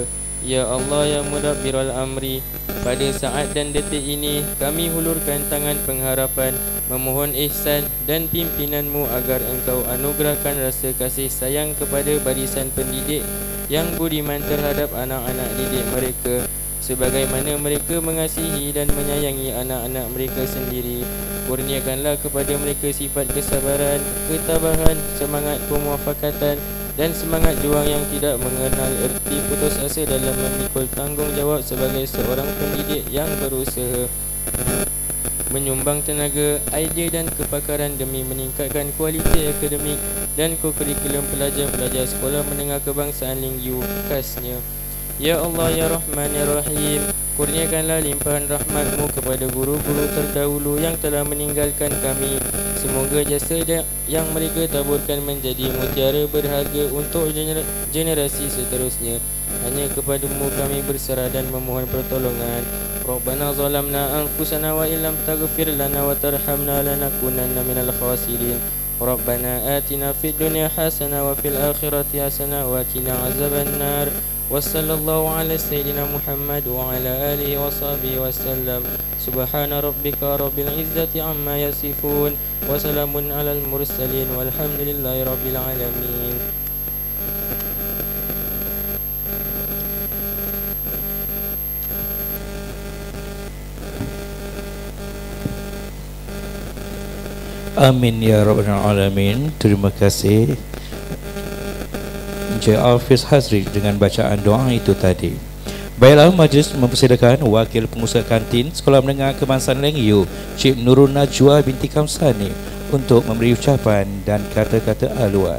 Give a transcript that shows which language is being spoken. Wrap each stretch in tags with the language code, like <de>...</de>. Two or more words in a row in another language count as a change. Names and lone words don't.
<ms>Ya Allah,</ms> <ar>يا مدبر الأمر,</ar> <ms>pada saat dan detik ini kami hulurkan tangan pengharapan memohon ihsan dan pimpinanmu agar engkau anugerahkan rasa kasih sayang kepada barisan pendidik yang budiman terhadap anak-anak didik mereka sebagaimana mereka mengasihi dan menyayangi anak-anak mereka sendiri. Kurniakanlah kepada mereka sifat kesabaran, ketabahan, semangat pemuafakatan dan semangat juang yang tidak mengenal erti putus asa dalam memikul tanggungjawab sebagai seorang pendidik yang berusaha menyumbang tenaga, idea dan kepakaran demi meningkatkan kualiti akademik dan kurikulum pelajar-pelajar sekolah menengah kebangsaan Lingyu khasnya.</ms> <ar>يا الله، يا رحمن, يا رحيم,</ar> <ms>kurniakanlah limpahan rahmatmu kepada guru-guru terdahulu yang telah meninggalkan kami. Semoga jasa yang mereka taburkan menjadi mutiara berharga untuk generasi seterusnya. Hanya kepadamu kami berserah dan memohon pertolongan.</ms> <ar>ربنا ظلمنا أنفسنا وإن لم تغفر لنا وترحمنا لنكونن من الخاسرين. ربنا آتنا في الدنيا حسنة وفي الآخرة حسنة وقنا عذاب النار. وصلى الله على سيدنا محمد وعلى آله وصحبه وسلم. سبحان ربك رب العزة عما يصفون وسلام على المرسلين والحمد لله رب العالمين. آمين يا رب العالمين.</ar> <ms>Terima kasih Encik Hafiz Hazrik dengan bacaan doa itu tadi. Baiklah, majlis mempersilakan Wakil Pengusaha Kantin Sekolah Menengah Kebangsaan Lengyu, Cik Nurul Najwa binti Kamsani, untuk memberi ucapan dan kata-kata haluan.</ms>